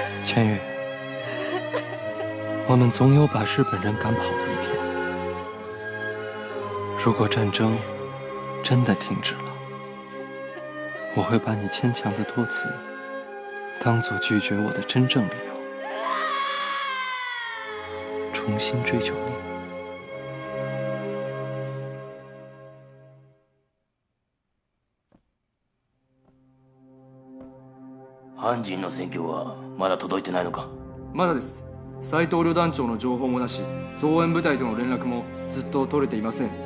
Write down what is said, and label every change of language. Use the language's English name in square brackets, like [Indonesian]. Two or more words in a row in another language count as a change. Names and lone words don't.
[Chinese] 千羽，我们总有把日本人赶跑的一天。如果战争真的停止了，我会把你牵强的托辞当作拒绝我的真正理由，重新追求你。 [Japanese] 阪神の戦況はまだ届いてないのか？まだです。斉藤旅団長の情報もなし、増援部隊との連絡もずっと取れていません。